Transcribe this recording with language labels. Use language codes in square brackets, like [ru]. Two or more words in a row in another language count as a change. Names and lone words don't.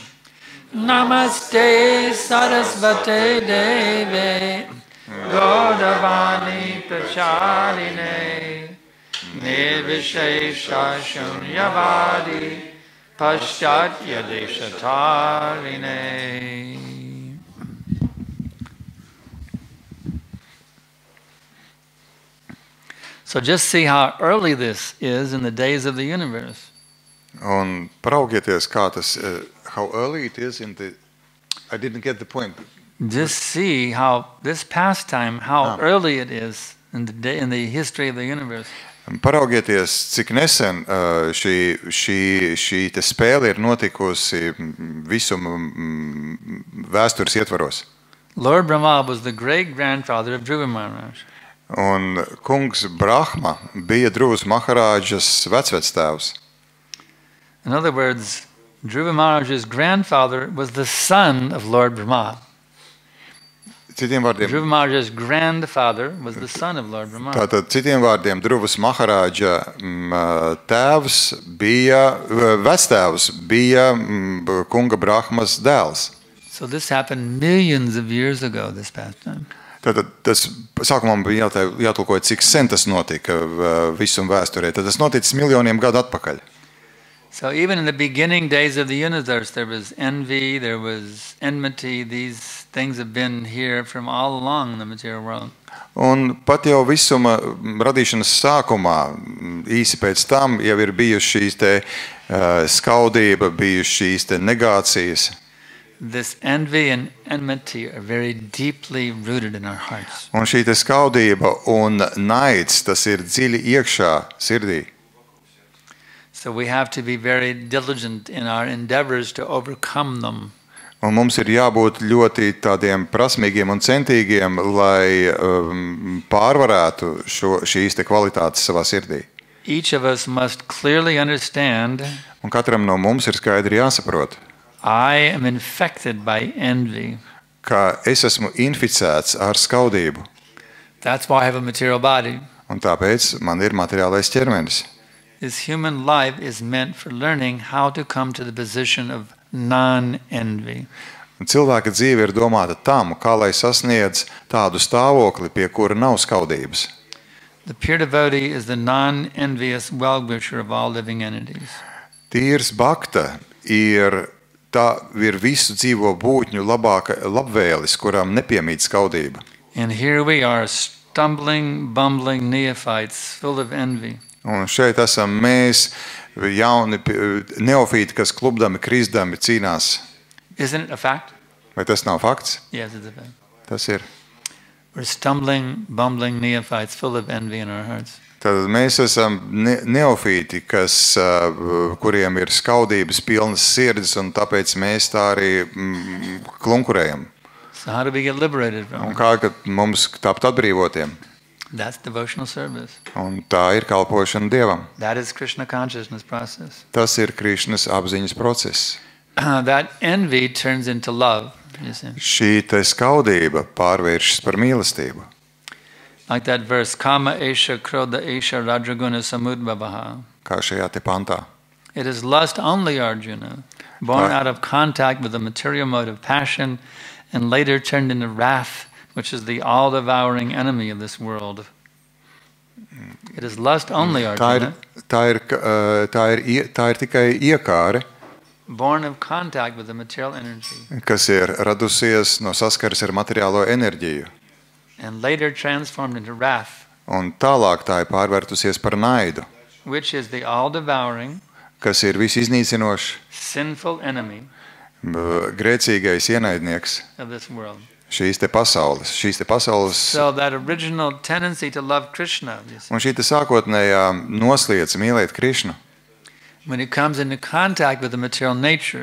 [sa] Namaste Sarasvate Deve Gaudavani Pracharine Nirvishesha Shunyavadi Paschatya Deshatarine. [en] So just see how early this is in the days of the universe. [lv] Un paraugieties, kā tas, [en] how early it is in the, I didn't get the point. Just see how this pastime, how early it is in the history of the universe. [lv] Paraugieties, cik nesen šī te spēle ir notikusi visuma vēstures ietvaros. [en] Lord Brahma was the great-grandfather of Dhruva Maharaj. [lv] Un kungs Brahma bija Druvas Maharāģas vecvectēvs. [en] In other words, Dhruva Maharaj's grandfather was the son of Lord Brahma. [lv] Citiem vārdiem, [en] Dhruva Maharaj's grandfather was the son of Lord Brahma. [lv] tātad, citiem vārdiem Druvas Maharāģa tēvs bija, vectēvs bija kunga Brahmas dēls. [en] So this happened millions of years ago, this pastime. [lv] Tātad tas sākumā man bija jātulkoja, cik sen tas notika visuma vēsturē. Tad tas noticis miljoniem gadu atpakaļ. [en] So even in the beginning days of the universe, there was envy, there was enmity. These things have been here from all along the material world. [lv] Un pat jau visuma radīšanas sākumā, īsi pēc tam, jau ir bijuši šīs te skaudība, bijuši šīs te negācijas. [en] This envy and enmity are very deeply rooted in our hearts. [lv] Un šī te skaudība un naids, tas ir dziļi iekšā sirdī. [en] So we have to be very diligent in our endeavors to overcome them. [lv] Un mums ir jābūt ļoti tādiem prasmīgiem un centīgiem, lai pārvarētu šīs te kvalitātes savā sirdī. [en] Each of us must clearly understand, [lv] Un katram no mums ir skaidri jāsaprot, [en] I am infected by envy. [lv] ka es esmu inficēts ar skaudību. [en] That's why I have a material body. [lv] Un tāpēc man ir materiālais ķermenis. [en] This human life is meant for learning how to come to the position of non-envy. [lv] Un cilvēka dzīve ir domāta tam, kā lai sasniedz tādu stāvokli, pie kura nav skaudības. [en] The pure devotee is the non-envious well-wisher of all living entities. [lv] Tīrs bhakta ir visu dzīvo būtņu labvēlis, kuram nepiemīt skaudība. [en] And here we are, stumbling, bumbling neophytes, full of envy. [lv] Un šeit esam mēs, jauni neofīti, kas klubdami, krisdami cīnās. [en] Isn't it a fact? [lv] Vai tas nav fakts? [en] Yes, it's a fact. [lv] Tas ir. [en] We're stumbling, bumbling neophytes, full of envy in our hearts. [lv] Tad mēs esam neofīti, kuriem ir skaudības pilnas sirds, un tāpēc mēs tā arī klunkurējam. [en] So how do we get liberated from [lv] Un [en] it? [lv] kā kad mums tapt atbrīvotiem? [en] That's devotional service. [lv] Un tā ir kalpošana Dievam. [en] That is Krishna consciousness process. [lv] Tas ir Krišnas apziņas process. [en] That envy turns into love, you see. [lv] Šī te skaudība pārvēršas par mīlestību. [en] Like that verse, [sa] Kama esha krodha esha radraguna samudbhavaha. [lv] Kā šajā te pantā. [en] It is lust only, Arjuna, born Right. out of contact with the material mode of passion and later turned into wrath, which is the all-devouring enemy of this world. It is lust only, Arjuna, [lv] Tā ir tikai iekāre, [en] born of contact with the material energy [lv] kas ir radusies no saskares ar materiālo enerģiju. [en] and later transformed into wrath, [lv] Un tālāk tā ir pārvērtusies par naidu, [en] which is the all-devouring, [lv] kas ir visiznīcinošs, [en] sinful enemy [lv] grēcīgais ienaidnieks [en] of this world. [lv] šīs te pasaules. [en] So that original tendency to love Krishna, you see, [lv] Un šī te sākotnējā nosliece mīlēt Krišnu, [en] when it comes into contact with the material nature,